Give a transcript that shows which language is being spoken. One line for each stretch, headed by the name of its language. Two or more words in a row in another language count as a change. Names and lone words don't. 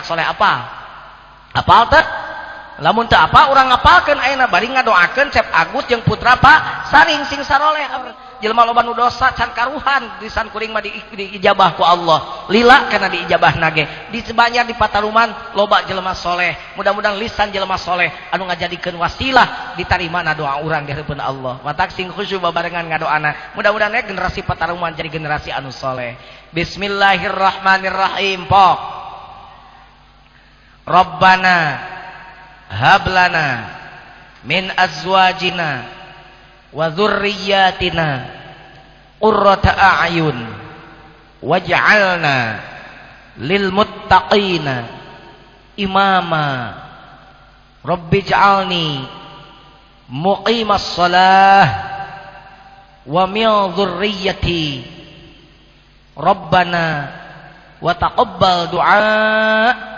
Sundanese: anak soleh apal teh lamun teu apa urang ngapalkeun ayeuna bari ngadoakeun Cep Agus jeung putra Pak Saring sing saroleh jelema loba nu dosa can karuhan lisan kuring mah diijabah ku Allah lila kana diijabahna ge di sebanyak di pataruman loba jelema soleh mudah-mudahan lisan jelema soleh anu ngajadikeun wasilah ditarimana doa urang di hareupeun Allah matak sing khusyuk babarengan ngadoana mudah-mudahan generasi pataruman jadi generasi anu soleh.
Arabic: بسم الله الرحمن الرحيم. Pok ربنا هب لنا من أزواجنا و وذرياتنا قرة أعين واجعلنا للمتقين إماما رب اجعلني مقيم الصلاة ومن ذريتي ربنا وتقبل دعاء.